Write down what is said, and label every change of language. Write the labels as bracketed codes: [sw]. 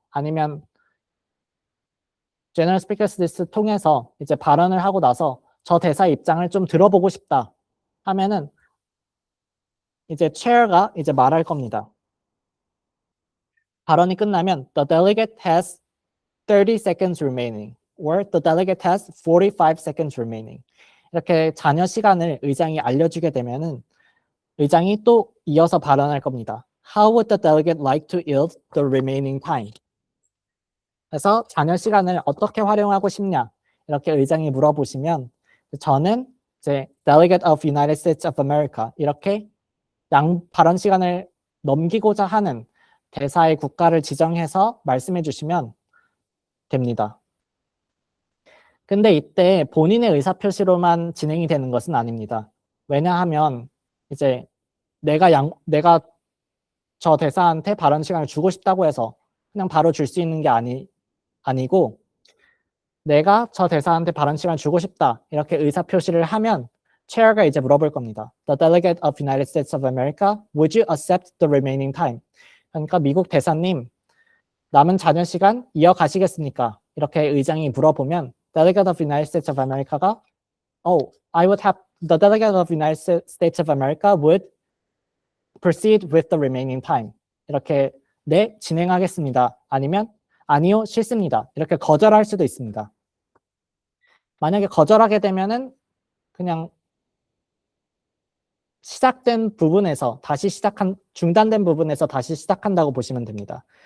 [ko] 아니면 General Speakers List 통해서 이제 발언을 하고 나서 저 대사 입장을 좀 들어보고 싶다 하면은 이제 chair가 이제 말할 겁니다. 발언이 끝나면 [en] the delegate has 30 seconds remaining or the delegate has 45 seconds remaining [ko] 이렇게 잔여 시간을 의장이 알려주게 되면은 의장이 또 이어서 발언할 겁니다. [en] How would the delegate like to yield the remaining time? [ko] 그래서 잔여 시간을 어떻게 활용하고 싶냐 이렇게 의장이 물어보시면 저는 이제 Delegate of United States of America 이렇게 발언 시간을 넘기고자 하는 대사의 국가를 지정해서 말씀해 주시면 됩니다. 근데 이때 본인의 의사표시로만 진행이 되는 것은 아닙니다. 왜냐하면 이제 내가 저 대사한테 발언 시간을 주고 싶다고 해서 그냥 바로 줄 수 있는 게 아니고 내가 저 대사한테 발언 시간을 주고 싶다 이렇게 의사표시를 하면 chair가 이제 물어볼 겁니다. [en] The delegate of United States of America, would you accept the remaining time? [ko] 그러니까 미국 대사님 남은 잔여 시간 이어가시겠습니까? 이렇게 의장이 물어보면 [en] delegate of United States of America가 I would have the delegate of United States of America would proceed with the remaining time. [ko] 이렇게 네, 진행하겠습니다. 아니면 아니요, 싫습니다. 이렇게 거절할 수도 있습니다. 만약에 거절하게 되면은 그냥 시작된 부분에서 다시 중단된 부분에서 다시 시작한다고 보시면 됩니다.